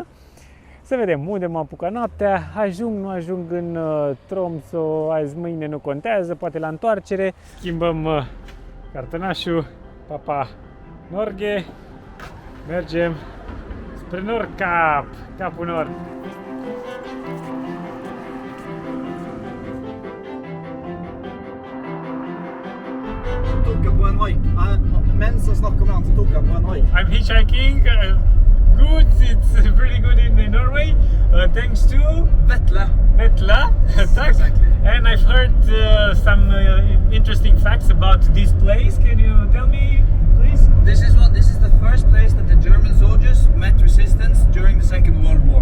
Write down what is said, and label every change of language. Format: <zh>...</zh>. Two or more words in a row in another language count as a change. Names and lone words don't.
<ro>Să vedem unde mă apucă noaptea, ajung, nu ajung în Tromsø, azi, mâine nu contează, poate la întoarcere. Schimbăm cartonașul, Papa Norge, mergem spre Nordkap, Capul Nord.</ro> <no>Tok jeg på en haik. Mens jeg snakker med han, så tok jeg på en haik.</no> <en>I'm hitchhiking. Good, it's pretty good in Norway. Thanks to Vetle. Vetla. Thanks. exactly. And I've heard some interesting facts about this place. Can you tell me, please? This is the first place that the German soldiers met resistance during the Second World War.</en>